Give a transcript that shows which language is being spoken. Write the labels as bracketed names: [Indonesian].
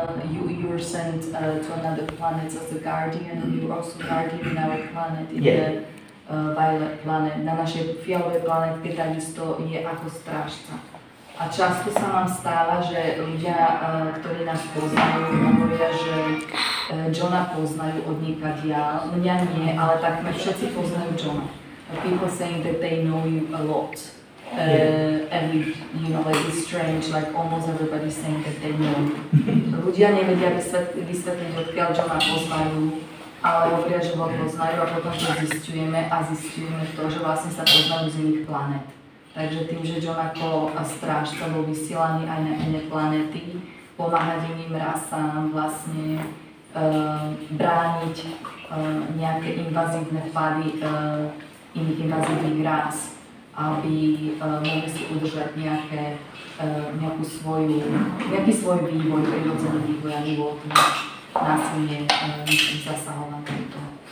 [English] You were sent to another planet as a guardian, and you were also guardian in our planet, in the violet planet. [Slovak] Na našej fialovej planetke takisto je ako strážca. A často sa nám stáva, že ľudia, ktorí nás poznajú, hovoria, že Johna poznajú od niekadia. Mňa nie, ale takmer všetci poznajú Johna. [English] People saying that they know you a lot. Every, like it's strange, like almost everybody saying that they know you. [Slovak] Ľudia nevedia vysvetliť, odkiaľ Johna poznajú, ale hovoria, že ho poznajú a potom to zisťujeme to, že vlastne sa poznajú z iných planet. Takže tým, že John ako strážca bol vysielaný aj na iné planéty, pomáhať iným rasám, vlastne brániť nejaké invazívne vpady iných invazívnych rás, aby mohli si udržať nejaký svoj vývoj, prirodzený vývoj a životný násilne zasahovanie do toho.